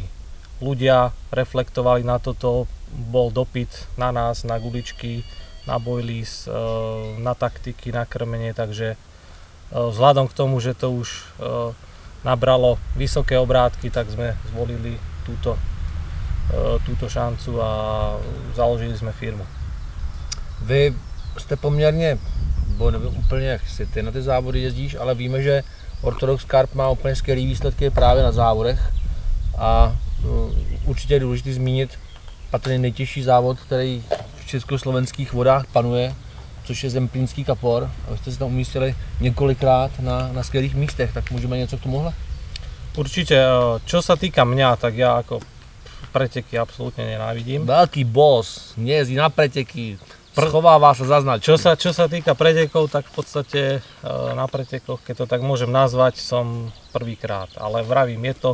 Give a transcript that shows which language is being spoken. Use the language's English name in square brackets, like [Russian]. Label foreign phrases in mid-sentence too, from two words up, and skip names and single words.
[Slovak] Ľudia reflektovali na toto, bol dopyt na nás, na guličky, na boilies, na taktiky, na krmenie, takže vzhľadom k tomu, že to už nabralo vysoké obrátky, tak sme zvolili túto šancu a založili sme firmu. [Czech] Vy jste poměrně, bo nevím úplně jak si ty na ty závody jezdíš, ale víme, že Orthodox Carp má úplně skvělý výsledky právě na závodech a určitě je důležité zmínit patrně nejtěžší závod, který v československých vodách panuje, což je Zemplínský kapor. A vy jste se tam umístili několikrát na skvělých místech, tak můžeme něco k tomuhle? [Slovak] Určite, čo sa týka mňa, tak ja ako preteky absolútne nenávidím. Veľký boss, nejezdí na preteky, schovává sa za značku. Čo sa týka pretekov, tak v podstate na pretekoch, keď to tak môžem nazvať, som prvýkrát, ale vravím, je to...